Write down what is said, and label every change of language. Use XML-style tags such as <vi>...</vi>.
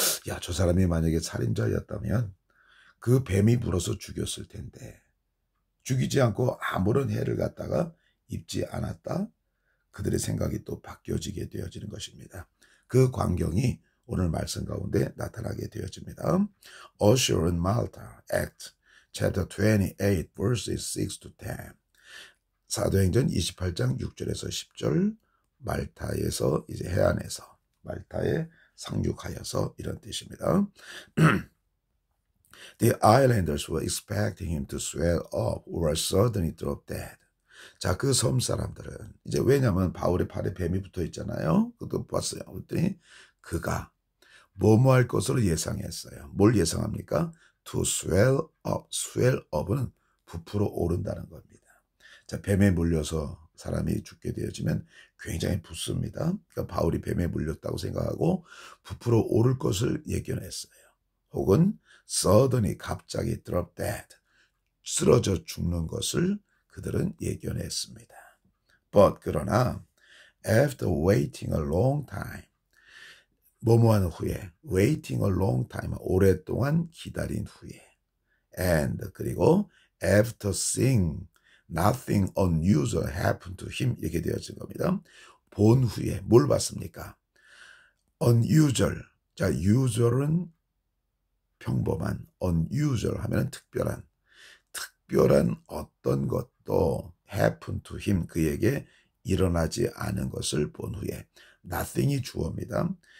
<ko>야, 저 사람이 만약에 살인자였다면 그 뱀이 물어서 죽였을 텐데 죽이지 않고 아무런 해를 갖다가 입지 않았다. 그들의 생각이 또 바뀌어지게 되어지는 것입니다. 그 광경이 오늘 말씀 가운데 나타나게 되어집니다.</ko> <en>Usher in Malta, Act, chapter 28, verses 6 to 10.</en> <ko>사도행전 28장 6절에서 10절, 말타에서 이제 해안에서 말타에 상륙하여서 이런 뜻입니다.</ko> <en>The islanders were expecting him to swell up or suddenly drop dead.</en> <ko>자, 그 섬 사람들은 이제 왜냐하면 바울의 팔에 뱀이 붙어 있잖아요. 그것도 봤어요. 그랬더니 그가 뭐뭐 할 것으로 예상했어요. 뭘 예상합니까?</ko> <en>To swell up. swell up</en> <ko>은 부풀어 오른다는 겁니다. 자, 뱀에 물려서 사람이 죽게 되어지면 굉장히 붓습니다. 그러니까 바울이 뱀에 물렸다고 생각하고 부풀어 오를 것을 예견했어요.</ko> <en>혹은 suddenly 갑자기 drop dead.</en> <ko>쓰러져 죽는 것을 그들은 예견했습니다.</ko> <en>But 그러나 after waiting a long time</en> <ko>뭐뭐하는 후에</ko> <en>waiting a long time</en> <ko>오랫동안 기다린 후에</ko> <en>and 그리고 after seeing nothing unusual happened to him</en> <ko>이렇게 되어진 겁니다. 본 후에 뭘 봤습니까? unusual. 자, usual은 평범한, unusual 하면 특별한 어떤 것도</ko> <en>happen to him</en> <ko>그에게 일어나지 않은 것을 본 후에 nothing이 주어입니다.</ko>